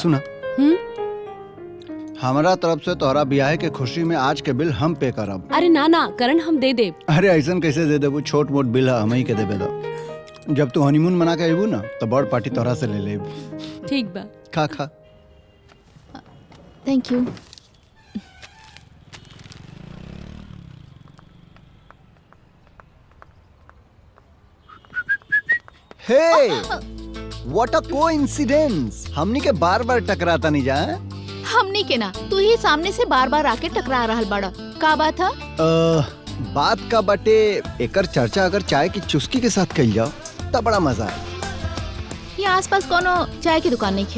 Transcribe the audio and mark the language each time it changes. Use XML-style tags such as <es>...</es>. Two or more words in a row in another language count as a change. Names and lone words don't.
<bho>सुना, हमारा तरफ से तोहरा ब्याह के खुशी में आज के बिल हम पे करब। अरे ना ना करण, हम दे देब। अरे ऐसा कैसे दे देबू? छोट मोट बिल है, हम ही के देबे दो। जब तू हनीमून मना के अबू ना तो बड़ पार्टी तोहरा से ले लेब। ठीक बा। खा खा।</bho> <en>Thank you. Hey, what a coincidence.</en> <bho>हमनी के बार बार टकराता नहीं जा। हमनी के ना, तू ही सामने से बार बार आके टकरा रहल बड़ा। का बात है? बात का बटे, एकर चर्चा अगर चाय की चुस्की के साथ कइल जाओ तब बड़ा मजा है। यहाँ आसपास कोनो चाय की दुकान नहीं खे?</bho>